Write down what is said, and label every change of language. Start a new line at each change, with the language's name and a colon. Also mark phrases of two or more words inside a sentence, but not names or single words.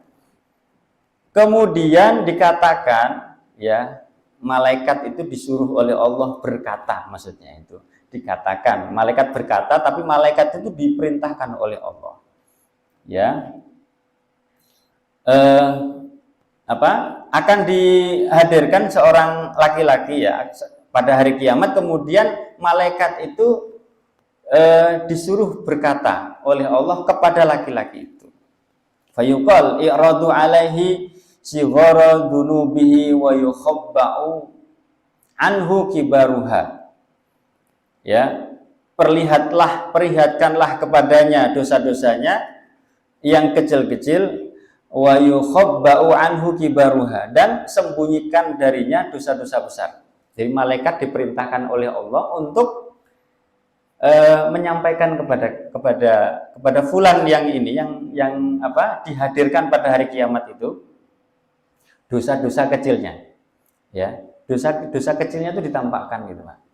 Indonesian: Kemudian dikatakan, ya, malaikat itu disuruh oleh Allah berkata, maksudnya itu dikatakan malaikat berkata, tapi malaikat itu diperintahkan oleh Allah, ya, akan dihadirkan seorang laki-laki, ya, pada hari kiamat. Kemudian malaikat itu disuruh berkata oleh Allah kepada laki-laki itu,
Arabic: فيقال اعرضوا عليه صغار ذنوبه ويخبأ عنه كبارها, ya,
Indonesian: perlihatkanlah kepadanya dosa-dosanya yang kecil-kecil,
Arabic: ويخبأ عنه كبارها,
Indonesian: dan sembunyikan darinya dosa-dosa besar. Jadi malaikat diperintahkan oleh Allah untuk menyampaikan kepada fulan yang ini, yang dihadirkan pada hari kiamat itu dosa-dosa kecilnya, ya, dosa kecilnya itu ditampakkan, gitu, Pak.